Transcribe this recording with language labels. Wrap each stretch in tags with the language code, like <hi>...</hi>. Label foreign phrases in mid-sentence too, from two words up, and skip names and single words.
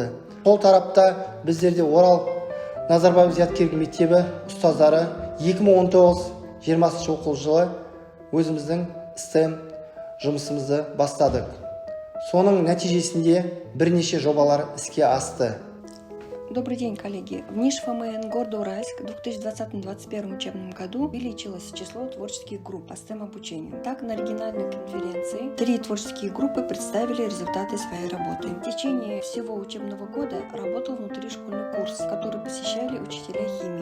<kk>Сол тарапта біздерде Орал Назарбаев зияткерлік мектебі ұстаздары 2019-20 оқу жылы өзіміздің STEM жұмысымызды бастадық. Соның нәтижесінде бірнеше жобалар іске асты.</kk> <ru>Добрый день, коллеги. В НИШ ФМН города Уральск в 2020-2021 учебном году увеличилось число творческих групп по STEM-обучению. Так, на региональной конференции 3 творческие группы представили результаты своей работы. В течение всего учебного года работал внутришкольный курс, который посещали учителя химии.</ru>